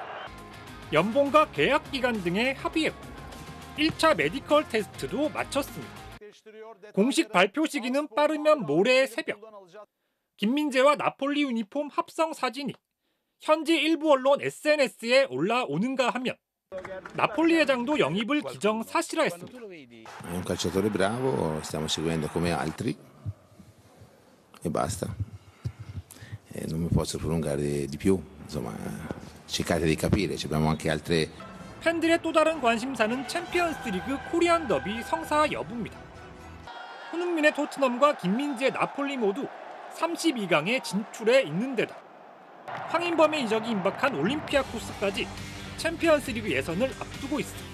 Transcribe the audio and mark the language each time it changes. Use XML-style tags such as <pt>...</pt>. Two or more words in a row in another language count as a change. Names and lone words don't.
<ko>연봉과 계약 기간 등에 합의했고 1차 메디컬 테스트도 마쳤습니다. 공식 발표 시기는 빠르면 모레 새벽. 김민재와 나폴리 유니폼 합성 사진이 현지 일부 언론 SNS에 올라오는가 하면 나폴리 회장도 영입을 기정사실화했습니다.</ko> <it>È un calciatore bravo, stiamo seguendo come altri e basta. Non mi posso prolungare di più. Insomma, cercate di capire, abbiamo anche altre.</it> <ko>팬들의 또 다른 관심사는 챔피언스리그 코리안 더비 성사 여부입니다. 손흥민의 토트넘과 김민재의 나폴리 모두 32강에 진출해 있는 데다 황인범의 이적이 임박한 올림피아코스까지 챔피언스리그 예선을 앞두고 있습니다.</ko>